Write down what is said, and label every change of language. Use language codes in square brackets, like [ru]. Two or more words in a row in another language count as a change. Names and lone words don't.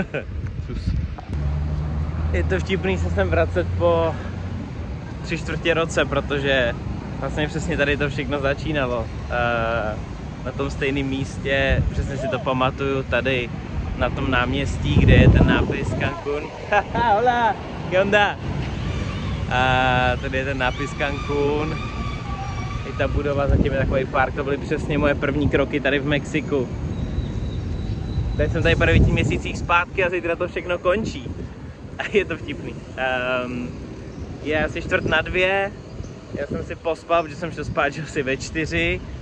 [cs] Je to vtipný se sem vracet po 3/4 roce, protože vlastně přesně tady to všechno začínalo. Na tom stejném místě, přesně si to pamatuju, tady na tom náměstí, kde je ten nápis Cancún. [es] Haha, hola, ¿qué onda? [cs] A tady je ten nápis Cancún. I ta budova, zatím je takový park, to byly přesně moje první kroky tady v Mexiku. Teď jsem tady po 9 měsících zpátky a zítra to všechno končí. A je to vtipný. Je asi 1:45, já jsem si pospal, protože jsem šel spát asi ve 4.